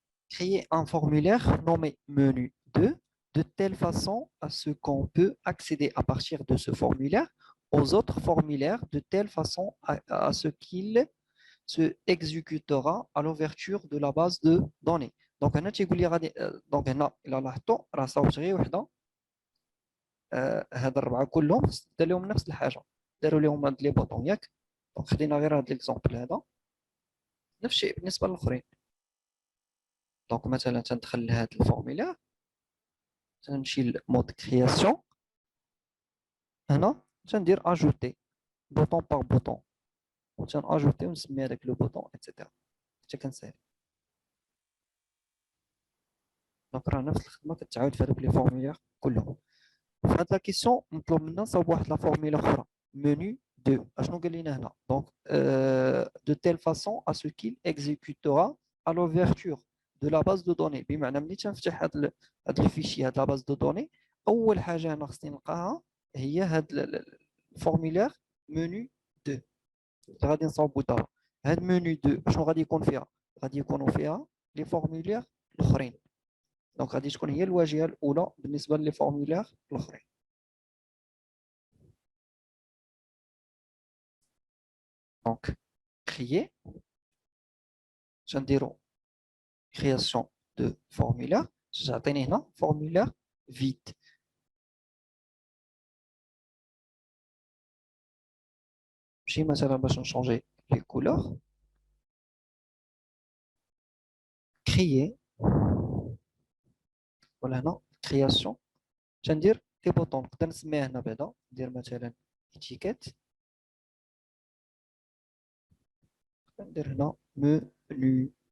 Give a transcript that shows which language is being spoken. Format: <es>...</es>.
<fr>Créer un formulaire nommé menu 2 de telle façon à ce qu'on peut accéder à partir de ce formulaire aux autres formulaires de telle façon à ce qu'il se exécutera à l'ouverture de la base de données.</fr> <ar>Donc هنا تيقول لي غادي دونك هنا الا لاحظتوا راه صاوبت غير وحده. هاد الربعه كلهم دار لهم نفس الحاجه، داروا لهم هاد لي بوطون ياك. دونك خدينا غير هاد ليكزومبل هذا. نفس الشيء بالنسبه للاخرين. دونك مثلا تندخل لهاد الفورميلير تنمشي لمود كرياسيون. هنا تندير اجوتي بوطون باغ بوطون وتن اجوتي ونسمي هذاك لو بوطون ايتترا حتى كنسالي. دونك راه نفس الخدمه كتعاود في هذوك لي فورميلير كلهم. في هاد لا كيسيون مطلوب منا نصاوب واحد لا فورميلا اخرى menu 2. اشنو قال لنا هنا؟ دونك</ar> <fr>de telle façon à ce qu'il exécutera à l'ouverture de la base de données.</fr> <ar>بمعنى ملي تنفتح هاد الفيشي هاد لا باز دو دوني اول حاجه انا خصني نلقاها هي هاد الفورميلير menu 2 غادي نصاوبو دابا. هاد menu 2 اشنو غادي يكون فيها؟ غادي يكونوا فيها لي فورميلير الاخرين. دونك غادي تكون هي الواجهه الاولى بالنسبه لي فورمولير الاخرين. دونك créer غنديرو création de formulaire تعطيني هنا formulaire vide. نمشي مثلا باش نشونجي لي كولور créer ولا هنا création تندير لي بوطون نقدر نسميها هنا بعدا ندير مثلا etiquette ندير هنا menu</ar>